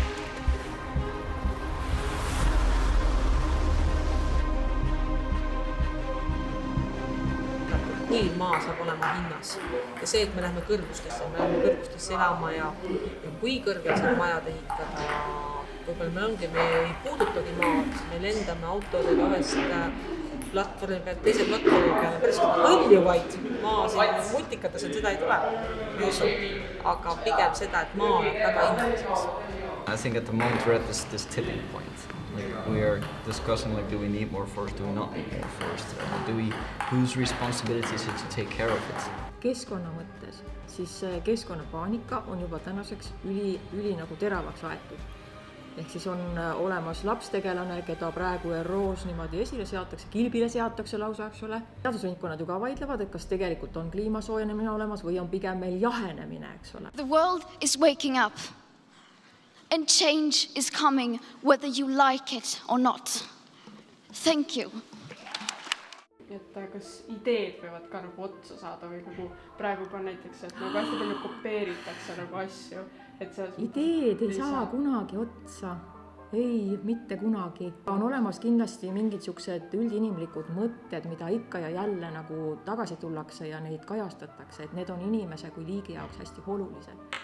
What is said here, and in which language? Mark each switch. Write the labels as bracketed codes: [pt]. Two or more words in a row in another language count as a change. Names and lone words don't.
[et] Kui maa saab olema hinnas ja see, et me läheme kõrgustesse elama ja kui kõrgel seda majad ehitada, võib-olla me ongi, me ei puudutagi maad, me lendame autodega ühest platvormi pealt teise platvormi peale, päris õljuvaid maa siin multikates, et seda ei tule, ei usu, aga pigem seda, et maa on väga hinnaliseks. [en] I think at the moment we're at this tipping point. Like we are discussing do we need more forest, do we not need more forest? Whose responsibility is it to take care of it? [et] Keskkonna mõttes, siis keskkonnapaanika on juba tänaseks üli nagu teravaks aetud. Ehk siis on olemas lapstegelane, keda praegu ÜRO-s niimoodi esile seatakse, kilbile seatakse lausa, eks ole. Teadusringkonnad ju ka vaidlevad, et kas tegelikult on kliima soojenemine olemas või on pigem meil jahenemine, eks ole. [en] The world is waking up. And change is coming whether you like it or not. Thank you. [et] Et kas ideed võivad ka nagu otsa saada või nagu praegu ka näiteks, et nagu hästi palju kopeeritakse nagu asju. Ideed ei saa kunagi otsa. Ei, mitte kunagi. On olemas kindlasti mingid siuksed üldinimlikud mõtted, mida ikka ja jälle nagu tagasi tullakse ja neid kajastatakse, et need on inimese kui liigi jaoks hästi olulised.